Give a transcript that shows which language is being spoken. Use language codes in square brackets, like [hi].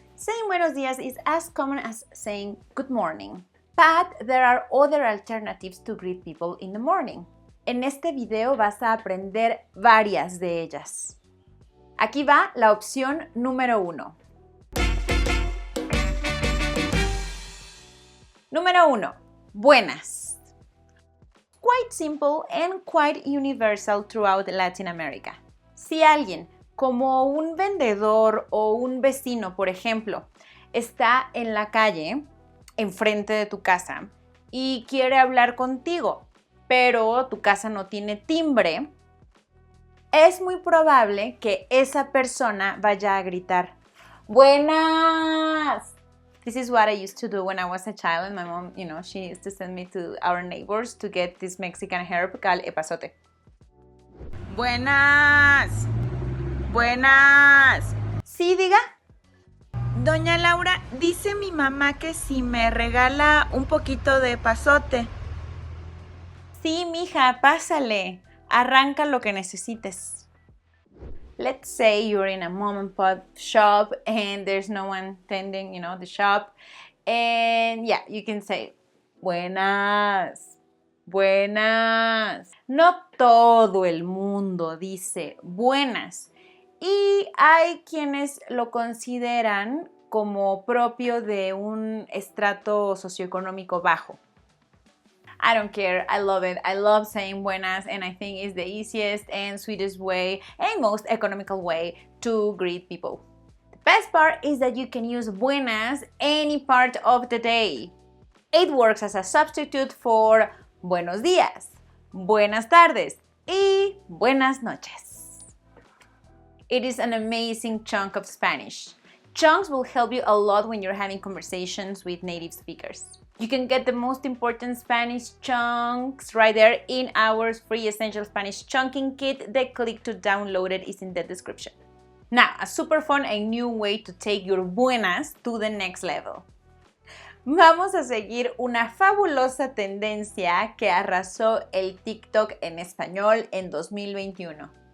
[en] Saying buenos días is as common as saying good morning. But there are other alternatives to greet people in the morning. [es] En este video vas a aprender varias de ellas. Aquí va la opción número 1. Número 1. Buenas. [en] Quite simple and quite universal throughout Latin America. [es] Si alguien, como un vendedor o un vecino, por ejemplo, está en la calle, enfrente de tu casa, y quiere hablar contigo, pero tu casa no tiene timbre, es muy probable que esa persona vaya a gritar, ¡Buenas! [en] This is what I used to do when I was a child, and my mom, she used to send me to our neighbors to get this Mexican herb called epazote. [es] Buenas. Buenas. Sí, diga. Doña Laura, dice mi mamá que si me regala un poquito de epazote. Sí, mija, pásale. Arranca lo que necesites. [en] Let's say you're in a mom and pop shop and there's no one tending, the shop. And yeah, you can say, buenas, buenas. [es] No todo el mundo dice buenas. Y hay quienes lo consideran como propio de un estrato socioeconómico bajo. [en] I don't care, I love it. I love saying buenas, and I think it's the easiest and sweetest way and most economical way to greet people. The best part is that you can use buenas any part of the day. It works as a substitute for buenos días, buenas tardes, y buenas noches. It is an amazing chunk of Spanish. Chunks will help you a lot when you're having conversations with native speakers. You can get the most important Spanish chunks right there in our free Essential Spanish Chunking Kit. The click to download it is in the description. Now, a super fun and new way to take your buenas to the next level. [es] Vamos a seguir una fabulosa tendencia que arrasó el TikTok en español en 2021.